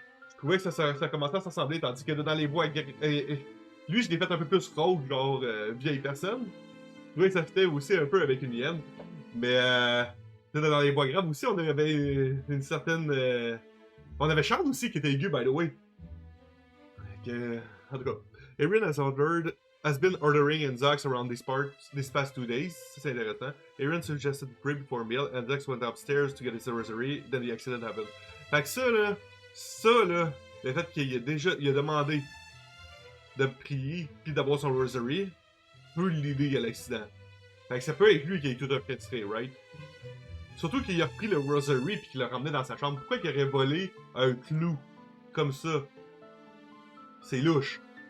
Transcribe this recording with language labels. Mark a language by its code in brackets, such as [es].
[fr] Je trouvais que ça commençait à s'assembler, tandis que dans les voix... lui, je l'ai fait un peu plus rauque, genre vieille personne. Je trouvais que ça fitait aussi un peu avec une hyène. Mais dans les voix graves aussi, on avait une certaine... On avait Charles aussi qui était aigu, [en] by the way. [fr] En tout cas, [en] Aaron has been ordering Enzox around these past 2 days. [fr] Ça, c'est intéressant. [en] Aaron suggested to pray before a meal, and Enzox went upstairs to get his rosary, then the accident happened. [fr] Fait que ça là, le fait qu'il a demandé de prier puis d'avoir son rosary peut l'aider à l'accident. Fait que ça peut être lui qui est tout orchestré, right? Surtout qu'il a repris le rosary puis qu'il l'a ramené dans sa chambre. Pourquoi il aurait volé un clou comme ça? C'est louche.